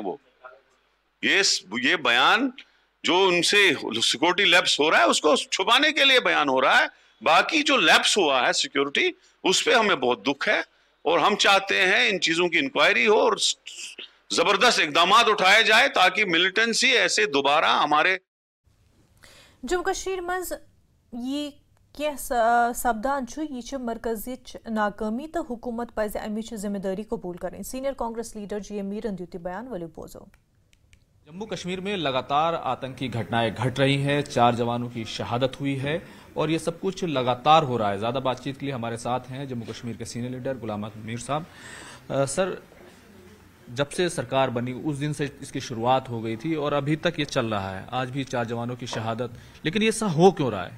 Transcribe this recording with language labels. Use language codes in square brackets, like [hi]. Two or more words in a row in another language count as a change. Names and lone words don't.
[ur] وہ یہ بیان جو ان سے سیکورٹی لیپس ہو رہا ہے اس کو چھپانے کے لیے بیان ہو رہا ہے. باقی جو لیپس ہوا ہے سیکورٹی, اس پہ ہمیں بہت دکھ ہے, اور ہم چاہتے ہیں ان چیزوں کی انکوائری ہو اور زبردست اقدامات اٹھائے جائے تاکہ ملیٹنسی ایسے دوبارہ ہمارے. [ks] جموں کشمیر منٛز یہِ کینٛہہ سپدان چھُ یہِ چھِ مرکزٕچ ناکٲمی تہٕ حکوٗمت پَزِ اَمِچ ذمہٕ دٲری قبوٗل کَرٕنۍ. سینئر کانگریس لیڈر GM میرن دیُت یہِ بیان, ؤلِو بوزو. [ur] جموں کشمیر میں لگاتار آتنکی گھٹنائیں گھٹ رہی ہیں, 4 جوانوں کی شہادت ہوئی ہے اور یہ سب کچھ لگاتار ہو رہا ہے. زیادہ بات چیت کے لیے ہمارے ساتھ ہیں جموں کشمیر کے سینئر لیڈر غلام احمد میر صاحب. سر, جب سے سرکار بنی اس دن سے اس کی شروعات ہو گئی تھی اور ابھی تک یہ چل رہا ہے, آج بھی 4 جوانوں کی شہادت, لیکن یہ ایسا ہو کیوں رہا ہے؟